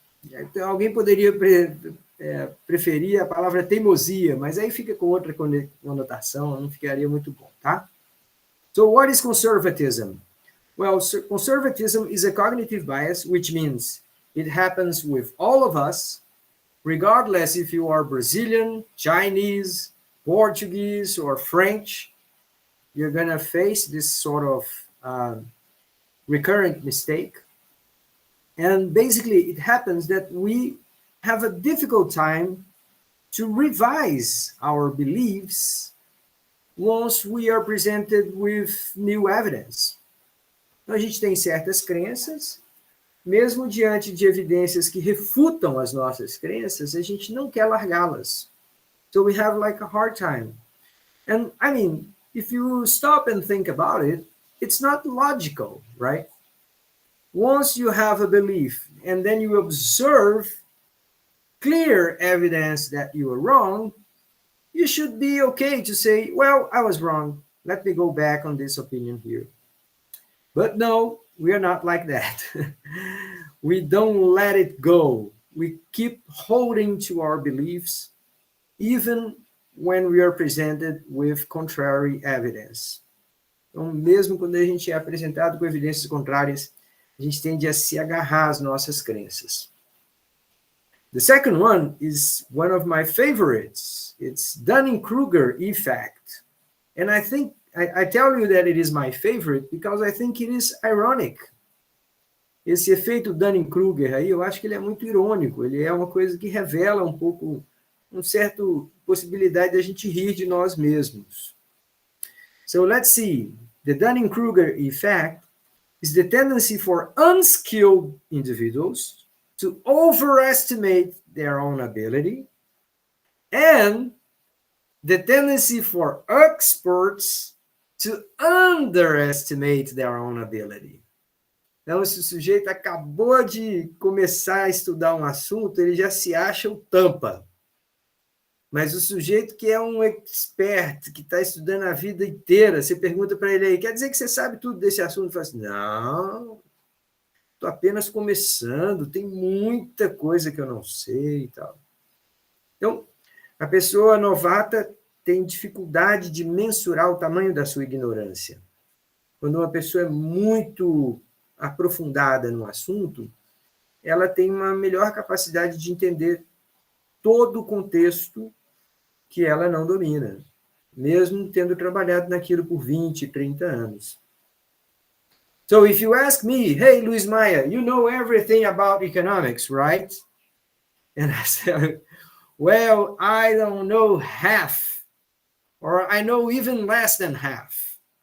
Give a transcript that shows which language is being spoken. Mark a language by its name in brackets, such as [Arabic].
[Portuguese] Então, alguém poderia preferir a palavra teimosia, mas aí fica com outra conotação, não ficaria muito bom, tá? [English] So what is conservatism? Well, conservatism is a cognitive bias, which means it happens with all of us, regardless if you are Brazilian, Chinese, Portuguese, or French. you're going to face this sort of recurrent mistake. And basically, it happens that we have a difficult time to revise our beliefs once we are presented with new evidence. [Portuguese] Então, a gente tem certas crenças, mesmo diante de evidências que refutam as nossas crenças, a gente não quer largá-las. [English] So we have like a hard time. And I mean, if you stop and think about it, it's not logical, right? Once you have a belief and then you observe clear evidence that you are wrong, you should be okay to say, well, I was wrong. Let me go back on this opinion here. But no, we are not like that. We don't let it go. We keep holding to our beliefs, even when we are presented with contrary evidence. [Portuguese] Então, mesmo quando a gente é apresentado com evidências contrárias, a gente tende a se agarrar às nossas crenças. [English] The second one is one of my favorites. It's Dunning-Kruger effect. And I think, I tell you that it is my favorite because I think it is ironic. [Portuguese] Esse efeito Dunning-Kruger aí, eu acho que ele é muito irônico. Ele é uma coisa que revela um pouco, uma certa possibilidade de a gente rir de nós mesmos. [English] So let's see. The Dunning-Kruger effect is the tendency for unskilled individuals to overestimate their own ability, and the tendency for experts to underestimate their own ability. [Portuguese] Então, se o sujeito acabou de começar a estudar um assunto, ele já se acha o tampa. Mas o sujeito que é um expert, que está estudando a vida inteira, você pergunta para ele aí, quer dizer que você sabe tudo desse assunto? Ele fala assim, não, estou apenas começando, tem muita coisa que eu não sei e tal. Então, a pessoa novata tem dificuldade de mensurar o tamanho da sua ignorância. Quando uma pessoa é muito aprofundada no assunto, ela tem uma melhor capacidade de entender todo o contexto que ela não domina, mesmo tendo trabalhado naquilo por 20, 30 anos. [English] So if you ask me, hey, Luiz Maia, you know everything about economics, right? And I said, well, I don't know half, or I know even less than half.